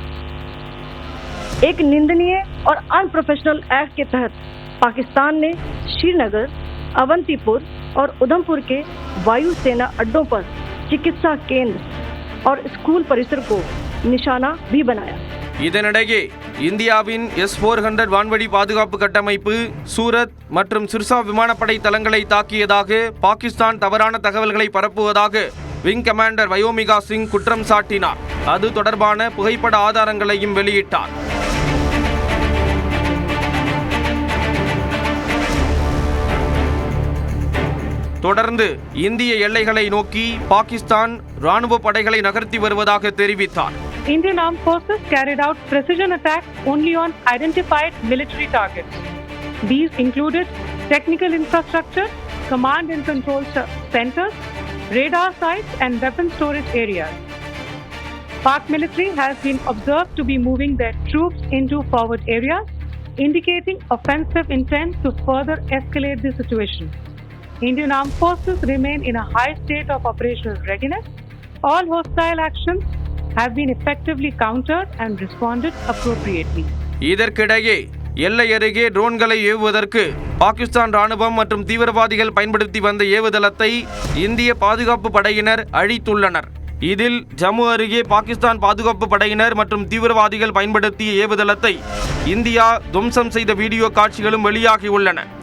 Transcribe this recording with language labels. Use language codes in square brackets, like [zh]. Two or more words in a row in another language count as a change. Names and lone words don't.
[hi] एक निंदनीय और [en] unprofessional act [hi] के तहत पाकिस्तान ने श्रीनगर, अवंतीपुर और उधमपुर के वायुसेना अड्डों पर चिकित्सा केंद्र और स्कूल परिसर को निशाना भी बनाया. [ta] இதனிடையே இந்தியாவின் S-400 வான்வழி பாதுகாப்பு கட்டமைப்பு சூரத் மற்றும் சிர்சா விமானப்படை தளங்களை தாக்கியதாக பாகிஸ்தான் தவறான தகவல்களை பரப்புவதாக விங் கமாண்டர் வயோமிகா சிங் குற்றம் சாட்டினார். அது தொடர்பான புகைப்பட ஆதாரங்களையும் வெளியிட்டார். தொடர்ந்து இந்திய எல்லைகளை நோக்கி பாகிஸ்தான் ராணுவ படைகளை நகர்த்தி வருவதாக தெரிவித்தார். [en] Indian Armed Forces carried out precision attacks only on identified military targets. These included technical infrastructure, command and control centers, radar sites and weapon storage areas. Pak military has been observed to be moving their troops into forward areas, indicating offensive intent to further escalate the situation. Indian Armed Forces remain in a high state of operational readiness. All hostile actions have been effectively countered and responded appropriately. [ta] இதற்கிடையே எல்லை அருகே ட்ரோன்களை ஏவுவதற்கு பாகிஸ்தான் ராணுவம் மற்றும் தீவிரவாதிகள் பயன்படுத்தி வந்த ஏவுதளத்தை இந்திய பாதுகாப்பு படையினர் அழித்துள்ளனர். இதில் ஜம்மு அருகே பாகிஸ்தான் பாதுகாப்பு படையினர் மற்றும் தீவிரவாதிகள் பயன்படுத்திய ஏவுதளத்தை இந்தியா துவம்சம் செய்த வீடியோ காட்சிகளும் வெளியாகியுள்ளன.